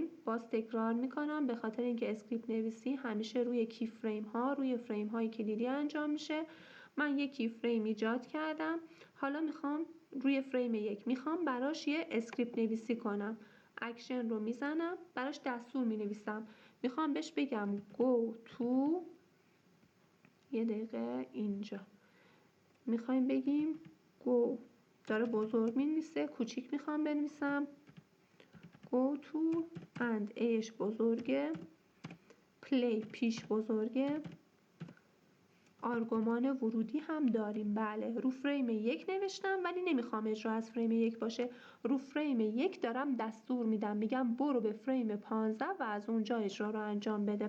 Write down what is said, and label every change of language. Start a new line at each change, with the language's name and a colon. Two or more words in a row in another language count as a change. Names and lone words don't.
Persian: باز تکرار میکنم به خاطر اینکه اسکریپت نویسی همیشه روی کی فریم ها، روی فریم های کلیدی انجام میشه. من یک کی فریم ایجاد کردم، حالا میخوام روی فریم 1 میخوام براش یه اسکریپت نویسی کنم. اکشن رو میزنم، براش دستور مینویسم. میخوام بهش بگم
English: go to،
Persian: یه دقیقه اینجا میخوایم بگیم go، داره بزرگ مینویسه، کوچیک میخوام بنویسم
English: go to and
Persian: اش بزرگه، play پیش بزرگه، آرگومان ورودی هم داریم. بله رو فریم 1 نوشتم ولی نمیخوام اجرا از فریم 1 باشه، رو فریم 1 دارم دستور میدم، میگم برو به فریم 15 و از اونجا اجرا رو انجام بده.